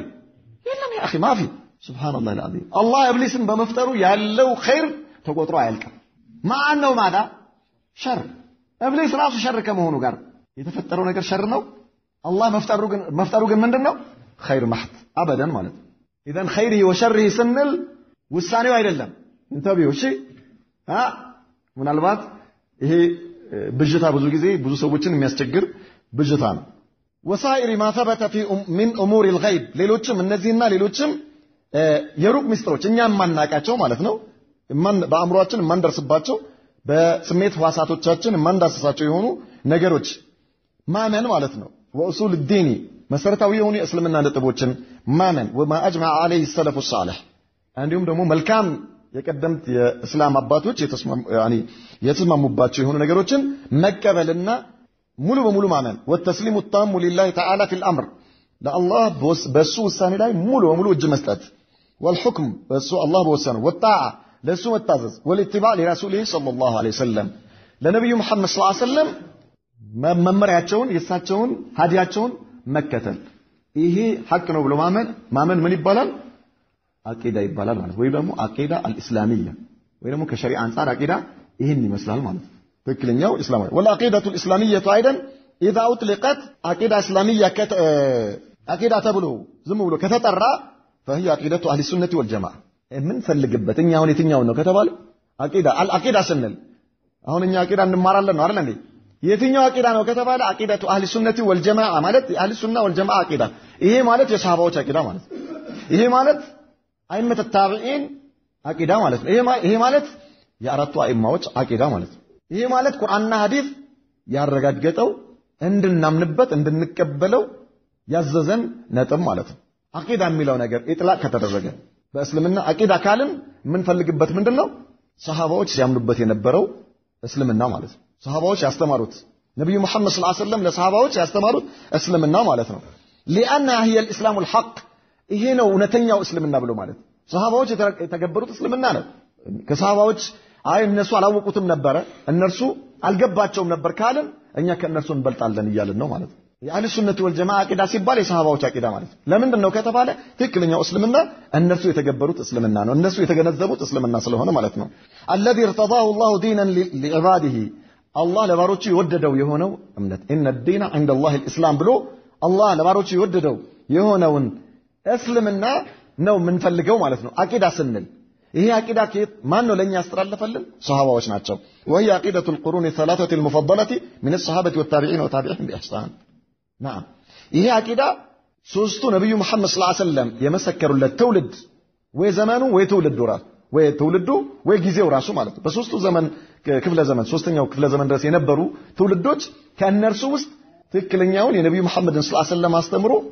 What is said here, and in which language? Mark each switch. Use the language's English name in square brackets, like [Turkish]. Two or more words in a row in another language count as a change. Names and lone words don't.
[Amharic] የለም [Arabic] يا أخي ما في سبحان الله العظيم። [Amharic] አላህ ኢብሊስን በመፍጠሩ ያለው ኸይር ተቆጥሮ አያልቅም። ማን ነው ማዳ ሸር። ኢብሊስ ራሱ ሸር ከመሆኑ ጋር የተፈጠረው ነገር ሸር ነው። አላህ መፍጠሩ ግን ምንድነው? ኸይር ማህት አበደን ማለት ነው። [Arabic] اذا خيره وشره [Amharic] ስንል ውሳኔው አይደለም። እንተቢው እሺ ምናልባት ይሄ ብጅታ ብዙ ጊዜ ብዙ ሰዎችን የሚያስቸግር ብጅታ ነው። [Arabic] وسائر ما ثبت في من أمور الغيب [Amharic] ሌሎችም እነዚህና ሌሎችም የሩቅ ምስጢሮች እኛ የማናቃቸው ማለት ነው፣ በአእምሮአችን የማንደርስባቸው በስሜት ህዋሳቶቻችን የማንዳስሳቸው የሆኑ ነገሮች ማመን ማለት ነው። [Arabic] وأصول الدين [Amharic] መሰረታዊ የሆኑ የእስልምና ነጥቦችን ማመን [Arabic] وما أجمع عليه السلف الصالح [Amharic] እንዲሁም ደግሞ መልካም የቀደምት የእስላም አባቶች የተስማሙባቸው የሆኑ ነገሮችን መቀበልና ሙሉ በሙሉ ማመን [Arabic] والتسليم التام لله تعالى في الأمر [Amharic] ለአላህ በሱ ውሳኔ ላይ ሙሉ በሙሉ እጅ መስጠት والحكم በሱ አላህ በወሰነው والطاعه ለሱ መታዘዝ [Arabic] والاتباع لرسوله صلى الله عليه وسلم [Amharic] ለነብዩ መሐመድ [Arabic] صلى الله عليه وسلم [Amharic] መመሪያቸውን የሳቸውን ሀዲያቸውን መከተል። ይሄ ሐቅ ነው ብሎ ማመን ምን ይባላል? አቂዳ ይባላል ማለት ወይ ደግሞ [Arabic] عقيدة الإسلامية [Amharic] ወይ ደግሞ ከሸሪዓ አንፃር አቂዳ ይሄን ይመስላል ማለት ነው። ትክክለኛው እስላማዊ [Arabic] والعقيدة الإسلامية أيضا إذا أطلقت عقيدة إسلامية عقيدة تبلو [Amharic] ዝም ብሎ ከተጠራ [Arabic] فهي عقيدة أهل السنة والجماعة [Amharic] ምን ፈልግበት እኛ አሁን የትኛው ነው ከተባለ አቂዳ ስንል አሁን እኛ አቂዳ እንማራለን ነው አይደል እንዴ? የትኛው አቂዳ ነው ከተባለ [Arabic] عقيدة أهل السنة والجماعة [Amharic] ማለት [Arabic] أهل السنة والجماعة [Amharic] አቂዳ። ይሄ ማለት የሰሃባዎች አቂዳ ማለት ይሄ ማለት [Arabic] أئمة التابعين [Amharic] አቂዳ ማለት ነው። ይሄ ማለት የአራቱ አይማዎች አቂዳ ማለት ነው። ይሄ ማለት ቁርአንና ሐዲስ ያረጋገጠው እንድናምንበት እንድንቀበለው ያዘዘን ነጥብ ማለት ነው። አቂዳ የሚለው ነገር ኢጥላቅ ከተደረገ በእስልምና አቂዳ ካልን የምንፈልግበት ምንድነው? ሰሃባዎች ሲያምኑበት የነበረው እስልምና ማለት ነው። ሰሃባዎች ያስተማሩት ነብዩ መሐመድ [Arabic] صلى الله عليه وسلم [Amharic] ለሰሃባዎች ያስተማሩት እስልምና ማለት ነው። [Arabic] لأنها هي الإسلام الحق [Amharic] ይሄ ነው እውነተኛው እስልምና ብሎ ማለት ሰሃባዎች የተገበሩት እስልምና ነው። ከሰሃባዎች እነሱ አላወቁትም ነበር እነርሱ አልገባቸውም ነበር ካልን እኛ ከእነርሱ እንበልጣለን እያልን ነው ማለት ነው። [Arabic] أهل السنة والجماعة [Amharic] አቂዳ ሲባል የሰሃባዎች አቂዳ ማለት ነው። ለምንድን ነው ከተባለ ትክክለኛው እስልምና እነርሱ የተገበሩት እስልምና ነው፣ እነሱ የተገነዘቡት እስልምና ስለሆነ ማለት ነው። [Arabic] الذي ارتضاه الله دينا لعباده [Amharic] አላህ ለባሮቹ የወደደው የሆነው እምነት [Arabic] ان الدين عند الله الاسلام [Amharic] ብሎ አላህ ለባሮቹ የወደደው የሆነውን እስልምና ነው የምንፈልገው ማለት ነው አቂዳ ስንል። ይሄ አቂዳ ማን ነው ለኛ ያስተላለፈልን? ሱሐባዎች ናቸው። [Arabic] وهي عقيدة القرون الثلاثة المفضلة من الصحابة والتابعين وتابعهم بإحسان. [Amharic] نعم ይሄ አቂዳ ሶስቱ ነብዩ መሐመድ [Arabic] صلى الله عليه وسلم [Amharic] የመሰከሩለት ትውልድ ወይ ዘመኑ ወይ ትውልዱ ራሱ ወይ ትውልዱ ወይ ጊዜው ራሱ ማለት ነው። በሶስቱ ዘመን ክፍለ ዘመን ሶስተኛው ክፍለ ዘመን ድረስ የነበሩ ትውልዶች ከእነርሱ ውስጥ ትክክለኛውን የነብዩ መሐመድን ሰለላሁ ዐለይሂ ወሰለም አስተምሮ